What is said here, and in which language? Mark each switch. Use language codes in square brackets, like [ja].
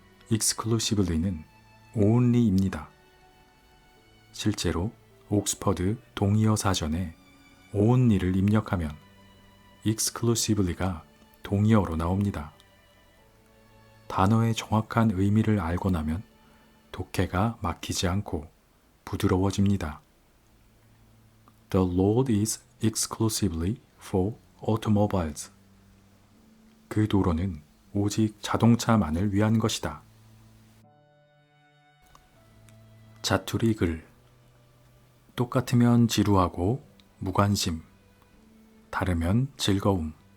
[ko] exclusively는 only입니다. 실제로 옥스퍼드 동의어 사전에 only를 입력하면 exclusively가 동의어로 나옵니다. 단어의 정확한 의미를 알고 나면 독해가 막히지 않고 부드러워집니다. [en] The road is exclusively for automobiles. [ko] 그 도로는 오직 자동차만을 위한 것이다. 자투리 글. 똑같으면 지루하고 무관심, 다르면 즐거움.